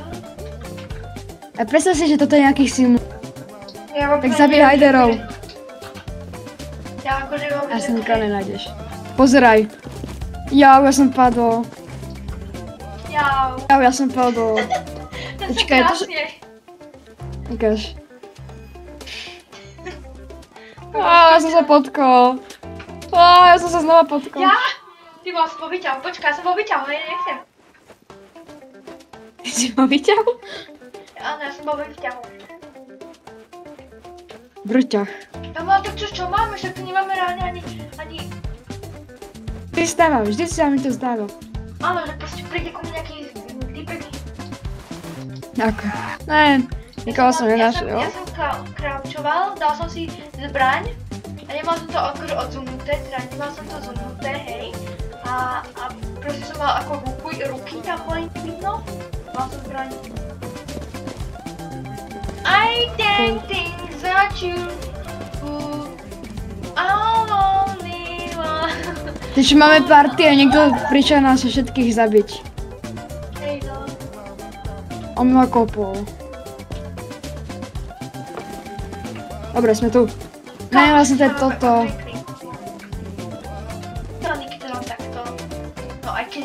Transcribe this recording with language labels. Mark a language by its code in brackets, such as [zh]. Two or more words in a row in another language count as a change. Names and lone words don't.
[sk] A predstav si, že toto je nejaký sim. Tak Tak zabij hajderov. Ja akože vôbec... Ja si nikoho nenájdeš. Pozeraj. Ja som padol. Jau. Ja som padol. Počkaj, [cs] to krásně. Ukáž. Já jsem se potkal. Já jsem se znova potkal. Já? Ty vole, jsem ho vyťahol, počkej, já jsem ho vyťahol, nechcem. Ty jsi ho vyťahol? Ano, já jsem ho vyťahol. [sk] Brťach. Ale tak čo máme, však tu nemáme reálne ani... Ty stává, vždy sa mi to zdáva. Áno, že proste príde ku mne nejaký typek. Ako? Ne, nikoho som nenašiel. Ja som kraučoval, dal som si zbraň a nemal som to odzumnuté, teda nemal som to zumnuté, hej. A proste som mal ako ruky tam len vidno. Mal som zbraň. [en] I think things are true. Only one. [cs] Teď máme party [sk] a niekto prišiel nás všetkých zabiť. Hej no. On ma kopol. Dobre, sme tu. Ne, vlastne to je toto. To mám takto. No aj keď...